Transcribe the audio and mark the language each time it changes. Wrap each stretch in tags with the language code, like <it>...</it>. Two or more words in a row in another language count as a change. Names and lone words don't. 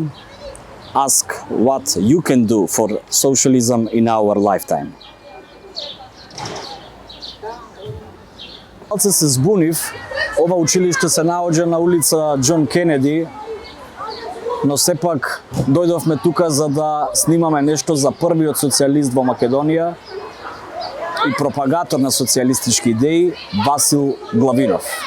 <en>Ask what you can do for socialism in our lifetime.</en> <mk>Малце се збунив, ова училиште се наоѓа на улица Џон Кенеди, но сепак дојдовме тука за да снимаме нешто за првиот социјалист во Македонија и пропагатор на социјалистички идеи Васил Главинов.</mk>